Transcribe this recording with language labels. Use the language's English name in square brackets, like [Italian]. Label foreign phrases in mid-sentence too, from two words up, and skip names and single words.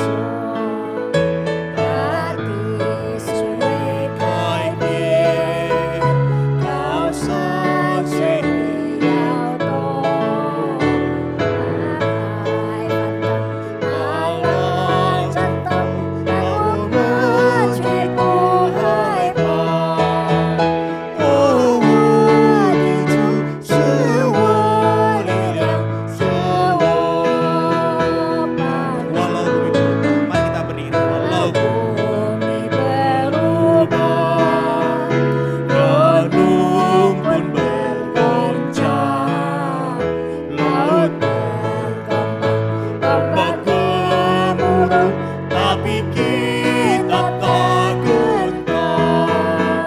[Chinese] 大地是会改变，高山水会摇动，海浪战斗，但我们却不害怕。哦，我的主是我力量，是我帮助。 [Indonesian] Walau bumi berubah, mari kita berdiri. Walau Bumi berubah, gunung pun bergoncang, laut bergombang, ombak gemuruh, tapi kita tak gentar.